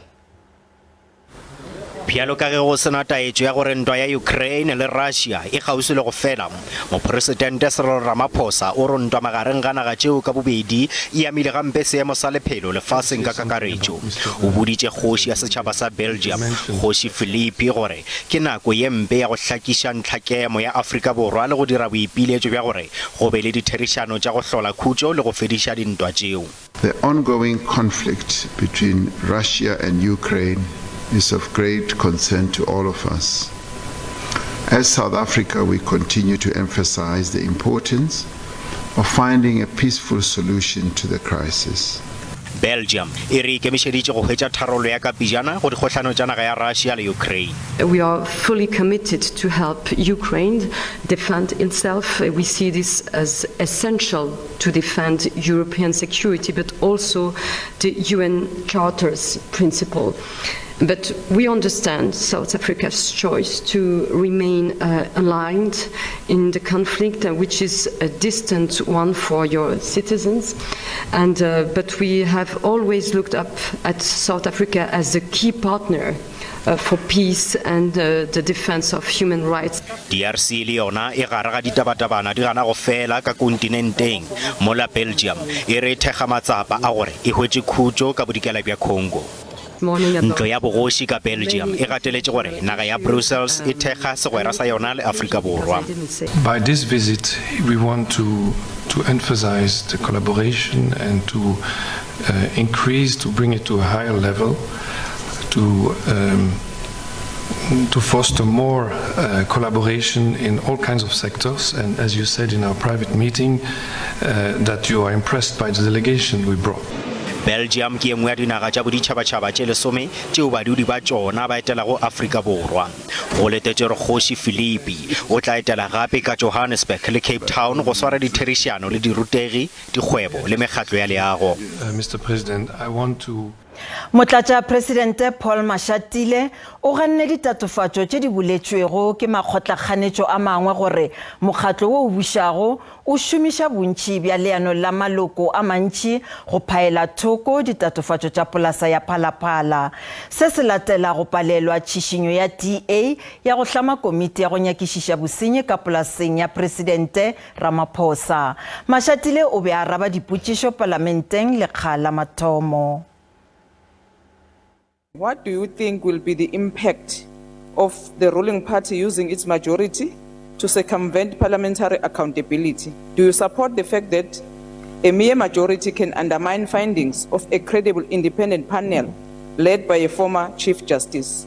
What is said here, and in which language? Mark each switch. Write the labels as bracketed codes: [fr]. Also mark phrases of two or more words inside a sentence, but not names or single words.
[nso] Pialo ka ge go sena taetšo ya gore ntwa ya Ukraine le Russia e gausi le go fela, mopresidente Cyril Ramaphosa o re ntwa magareng ga naga tšeo ka bobedi e amile gampe seemo sa lephelo lefaseng ka kakaretšo. O boditše kgoši ya setšhaba sa Belgium Kgoši Philip gore ke nako ye mpe ya go hlakiša ntlhakemo ya Afrika Borwa le go dira boipiletšo bja gore go be le ditherišano tša go hlola khutšo le go fediša dintwa tšeo. [en] The ongoing conflict between Russia and Ukraine is of great concern to all of us. As South Africa, we continue to emphasize the importance of finding a peaceful solution to the crisis. [nso] Belgium e re ikemišeditše go hwetša tharollo ya ka pejana go dikgohlano tša naga ya Russia le Ukraine. [en] We are fully committed to help Ukraine defend itself. We see this as essential to defend European security, but also the UN Charter's principle. But we understand South Africa's choice to remain aligned in the conflict, which is a distant one for your citizens. But we have always looked up at South Africa as a key partner for peace and the defense of human rights. [nso] DRC le yona e gare ga ditabatabana di gana go fela ka kontinenteng mola Belgium e re thekga matsapa a gore e hwetše khutšo ka bodikela bja Congo. Ntlo ya bogoši ka Belgium e gateletše gore naga ya Brussels e thekga segwera sa yona le Afrika Borwa. [en] By this visit, we want to emphasize the collaboration and to bring it to a higher level, to foster more collaboration in all kinds of sectors. And as you said in our private meeting, that you are impressed by the delegation we brought. [nso] Belgium ke engwe ya dinaga tša boditšhabatšhaba tše lesome tšeo badudi ba tšona ba etelago Afrika Borwa. Go letetše gore Kgoši Philip o tla etela gape ka Johannesburg le Cape Town go swara ditherišano le dirutegi, dikgwebo le mekgatlo ya leago. [en] Mr. President, I want to [nso] Motlatša Presidente Paul Mashatile o ganne ditatofatšo tše di boletšwego ke makgotlakganetšo a mangwe gore mokgatlo wo o bušago o šomiša bontši bja leano la maloko a mantši go phaela thoko ditatofatšo tša polasa ya Phalaphala. Se se latela go palelwa tšišinyo ya DA ya go hlama komiti ya go nyakišiša bosenyi ka polaseng ya Presidente Ramaphosa. Mashatile o be a araba dipotšišo parlamenteng lekga la mathomo. [en] What do you think will be the impact of the ruling party using its majority to circumvent parliamentary accountability? Do you support the fact that a mere majority can undermine findings of a credible independent panel led by a former Chief Justice?